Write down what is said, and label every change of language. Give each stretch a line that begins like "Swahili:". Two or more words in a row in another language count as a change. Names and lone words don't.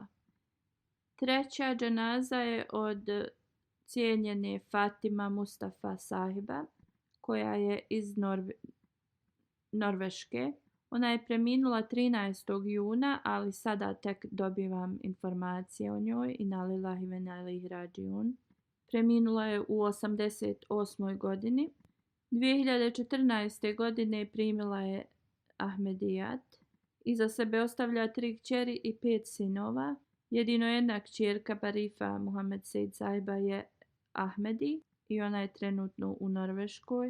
Bosnian: Treća dženaza je od cijenjene Fatima Mustafa Sahiba, koja je iz Norveške. Ona je preminula 13. juna, ali sada tek dobivam informacije o njoj.
Arabic: إنا لله وإنا إليه راجعون.
Bosnian: Preminula je u 88. godini. 2014. godine primila je Ahmedijat. Iza sebe ostavlja 3 kćeri i 5 sinova. Jedino jedna kćerka Barifa Muhammed Sejd Sahiba je Ahmedi i ona je trenutno u Norveškoj.